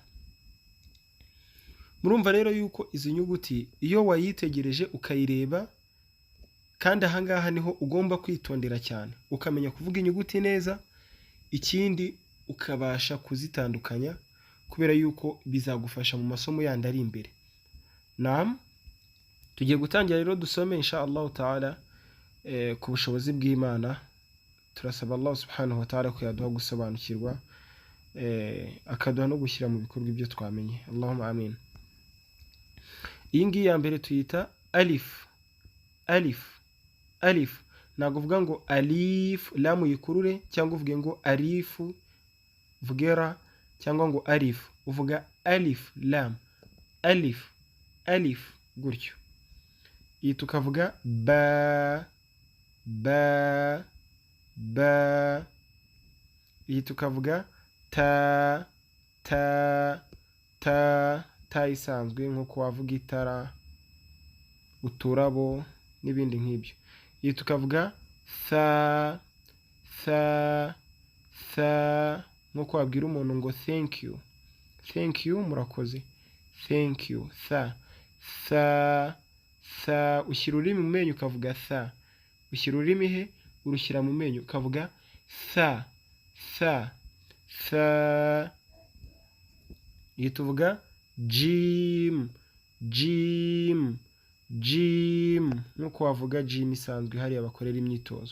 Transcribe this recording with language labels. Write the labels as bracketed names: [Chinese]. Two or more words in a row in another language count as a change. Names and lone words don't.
[Kinyarwanda] Murumva rero yuko izi nyuguti iyo wayitegereje ukayireba, kandi aha ngaha niho ugomba kwitondera cyane, ukamenya kuvuga inyuguti neza, ikindi ukabasha kuzitandukanya, kubera yuko bizagufasha mu masomo yandi ari imbere. Naam, tugiye gutangira rero dusome [Arabic] إن شاء الله تعالى [Kinyarwanda] ku bushobozi bw'Imana. Turasaba [Arabic] الله سبحانه وتعالى [Kinyarwanda] ko yaduha gusobanukirwa akaduha no gushyira mu bikorwa ibyo twamenye. [Arabic] اللهم آمين. [Kinyarwanda] iyi ngiyi ya mbere tuyita alif. Alif, alif. Ntabwo uvuga ngo alif lamu yikurure cyangwa uvuge ngo alifu vugera cyangwa ngo alif. Uvuga alif lam, alif, alif gutyo. Iyi tukavuga ba, ba, ba. Iyi tukavuga ta, ta, ta, ta isanzwe nk'uko wavuga itara, uturabo n'ibindi nk'ibyo. Iyi tukavuga tha, tha, tha nk'uko wabwira umuntu ngo [English] thank you, thank you [Kinyarwanda] murakoze, [English] thank you. [Kinyarwanda] Tha, tha, tha. Ushyira ururimi mu menyo ukavuga tha. Ushyira ururimi he? Urushyira mu menyo ukavuga tha, tha, tha. Iyi tuvuga jim, jim, jim nk'uko wavuga jim isanzwe hariya bakorera imyitozo.